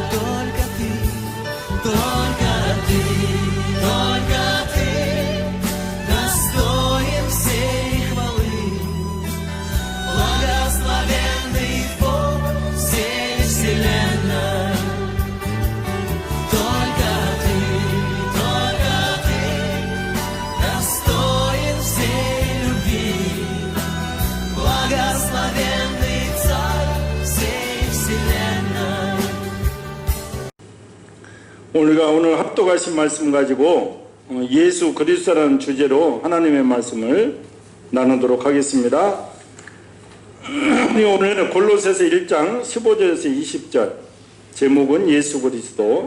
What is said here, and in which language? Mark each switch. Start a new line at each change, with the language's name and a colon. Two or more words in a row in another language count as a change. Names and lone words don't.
Russian: Только Ты достоин всей хвалы, благословенный Бог всей вселенной. Только Ты достоин всей любви, благословенный Царь всей вселенной.
Korean: 우리가 오늘 합독하신 말씀 가지고 예수 그리스도라는 주제로 하나님의 말씀을 나누도록 하겠습니다. 우리 오늘 골로새서 1장 15절에서 20절, 제목은 예수 그리스도.